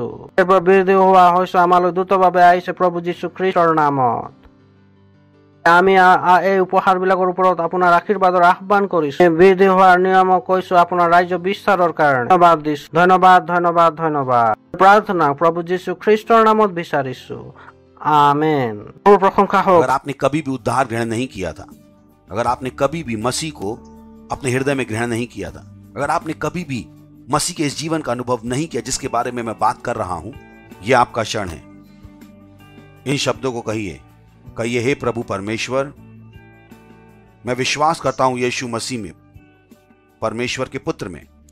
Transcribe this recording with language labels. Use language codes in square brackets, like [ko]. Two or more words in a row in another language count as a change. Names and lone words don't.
[as] এইবোৰ বৃদ্ধি হোৱা হৈছে আমালৈ দ্ৰুতভাৱে আহিছে প্ৰভু যীশু খ্ৰীষ্টৰ নামত। আমি এই উপহাৰবিলাকৰ ওপৰত আপোনাৰ আশীৰ্বাদৰ আহ্বান কৰিছো। বৃদ্ধি হোৱাৰ নিয়মক কৈছো আপোনাৰ ৰাজ্য বিস্তাৰৰ কাৰণে। ধন্যবাদ দিছো। ধন্যবাদ, ধন্যবাদ, ধন্যবাদ। প্ৰাৰ্থনা প্ৰভু যীশু খ্ৰীষ্টৰ নামত বিচাৰিছো। [hi] आमेन। प्रशंसा हो। अगर आपने कभी भी उद्धार ग्रहण नहीं किया था, अगर आपने कभी भी मसीह को अपने हृदय में ग्रहण नहीं किया था, अगर आपने कभी भी मसीह के इस जीवन का अनुभव नहीं किया जिसके बारे में मैं बात कर रहा हूं, यह आपका क्षण है। इन शब्दों को कहिए, हे प्रभु परमेश्वर, मैं विश्वास करता हूं यीशु मसीह में, परमेश्वर के पुत्र में।